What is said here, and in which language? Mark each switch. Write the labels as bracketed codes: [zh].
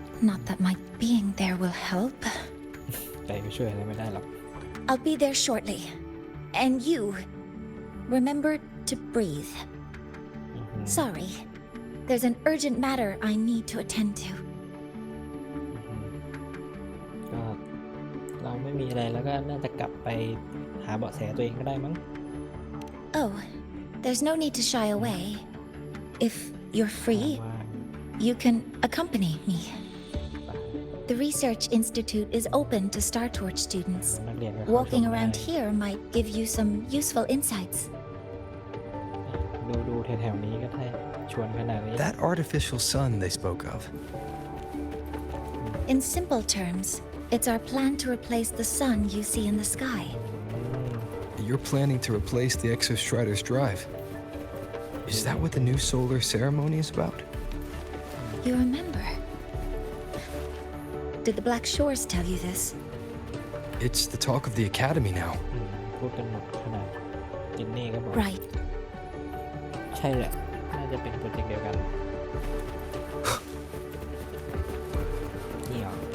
[en] Not that my being there will help. [th] ใจไปช่วยอะไรไม่ได้หรอก [en] I'll be there shortly. And you, remember to breathe. Sorry. There's an urgent matter I need to attend to. [th] ก็เราไม่มีอะไรแล้วก็น่าจะกลับไปหาเบาะแสตัวเองก็ได้มั้ง [en] Oh, there's no need to shy away. If you're free, you can accompany me. The Research Institute is open to Star Torch students. Walking around here might give you some useful insights. [th] ดูแถวๆนี้ก็ได้ชวนขนาดนี้ [en] That artificial sun they spoke of. In simple terms, it's our plan to replace the sun you see in the sky. You're planning to replace the Exostrider's drive. Is that what the new solar ceremony is about? You remember? Did the Black Shores tell you this? It's the talk of the Academy now. [th] พูดกันหมดขนาดจินนี่ก็บอก [en] Right. [th] ใช่แหละน่าจะเป็นโปรเจกต์เดียวกันนี่เหรอ